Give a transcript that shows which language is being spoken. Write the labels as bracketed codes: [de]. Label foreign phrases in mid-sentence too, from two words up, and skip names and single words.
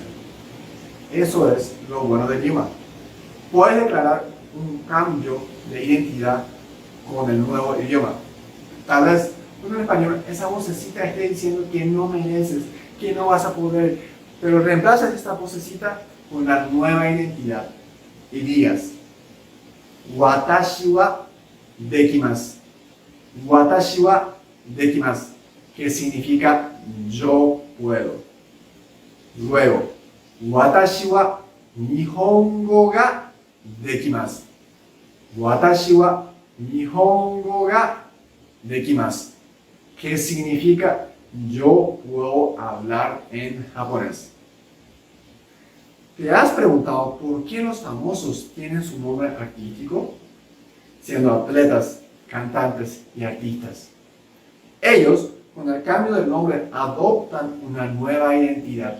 [es] Eso es lo bueno del idioma. Puedes declarar un cambio de identidad con el nuevo idioma. Tal vez en español esa vocecita esté diciendo que no mereces, que no vas a poder, pero reemplazas esta vocecita con la nueva identidad y digas, [ja] 私はできます. 私はできます, [es] que significa yo puedo. Luego, [ja] 私は日本語ができます. 私は日本語ができます, [es] que significa yo puedo hablar en japonés. ¿Te has preguntado por qué los famosos tienen su nombre artístico? Siendo atletas, cantantes y artistas. Ellos, con el cambio del nombre, adoptan una nueva identidad.